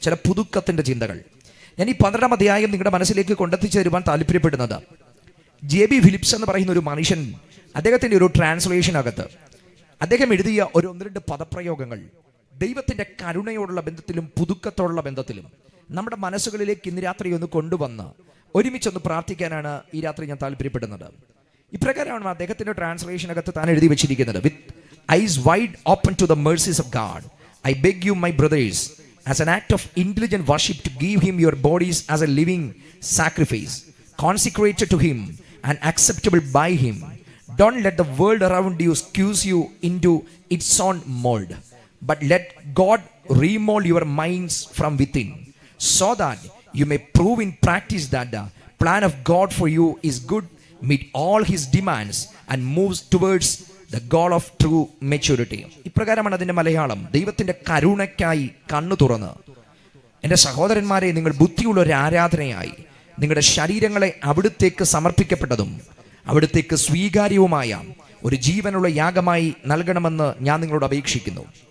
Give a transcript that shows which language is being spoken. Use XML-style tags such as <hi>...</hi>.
<ml>ചില പുതുക്കത്തിൻ്റെ ചിന്തകൾ ഞാൻ ഈ 12-ാം അധ്യായം നിങ്ങളുടെ മനസ്സിലേക്ക് കൊണ്ടെത്തിച്ചു തരുവാൻ താല്പര്യപ്പെടുന്നത്, JB ഫിലിപ്സ് എന്ന് പറയുന്ന ഒരു മനുഷ്യൻ, അദ്ദേഹത്തിൻ്റെ ഒരു ട്രാൻസ്ലേഷനകത്ത് അദ്ദേഹം എഴുതിയ ഒരു 1-2 പദപ്രയോഗങ്ങൾ ദൈവത്തിൻ്റെ കരുണയോടുള്ള ബന്ധത്തിലും പുതുക്കത്തോടുള്ള ബന്ധത്തിലും നമ്മുടെ മനസ്സുകളിലേക്ക് ഇന്ന് രാത്രി ഒന്ന് കൊണ്ടുവന്ന് ഒരുമിച്ചൊന്ന് പ്രാർത്ഥിക്കാനാണ് ഈ രാത്രി ഞാൻ താല്പര്യപ്പെടുന്നത്. ഇപ്രകാരമാണ് അദ്ദേഹത്തിൻ്റെ ട്രാൻസ്ലേഷനകത്ത് താൻ എഴുതി വെച്ചിരിക്കുന്നത്.</ml> <en>With eyes wide open to the mercies of God, I beg you, my brothers, as an act of intelligent worship, to give him your bodies as a living sacrifice, consecrated to him and acceptable by him. Don't let the world around you squeeze you into its own mold, but let God remold your minds from within, so that you may prove in practice that the plan of God for you is good, meet all his demands, and moves towards the goal of true maturity.</en> <ml>ഇപ്രകാരമാണ് അതിൻ്റെ മലയാളം. ദൈവത്തിൻ്റെ കരുണയ്ക്കായി കണ്ണു തുറന്ന്, എൻ്റെ സഹോദരന്മാരെ, നിങ്ങൾ ബുദ്ധിയുള്ള ഒരു ആരാധനയായി നിങ്ങളുടെ ശരീരങ്ങളെ അവിടുത്തേക്ക് സമർപ്പിക്കപ്പെട്ടതും അവിടുത്തേക്ക് സ്വീകാര്യവുമായ ഒരു ജീവനുള്ള യാഗമായി നൽകണമെന്ന് ഞാൻ നിങ്ങളോട് അപേക്ഷിക്കുന്നു.</ml>